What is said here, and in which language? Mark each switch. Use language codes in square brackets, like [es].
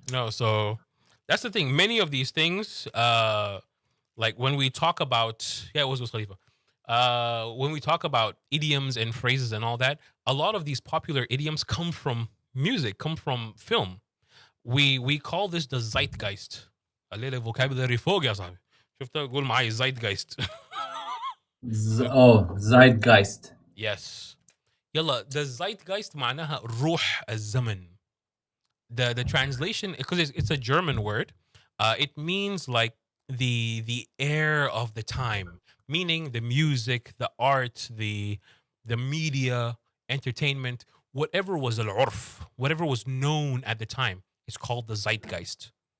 [en] No, so that's the thing. Many of these things, like when we talk about, it was Wiz Khalifa. When we talk about idioms and phrases and all that, a lot of these popular idioms come from music, come from film. We call this the zeitgeist. [ar] الليلة vocabulary فوق يا صاحبي. شفت قول معي zeitgeist. [en] Zeitgeist. Yes. [ar] يلا, the zeitgeist معناها روح الزمن. [en] The translation, because it's a German word, it means like the air of the time, meaning the music, the art, the media, entertainment, whatever was al-urf, whatever was known at the time, is called the zeitgeist.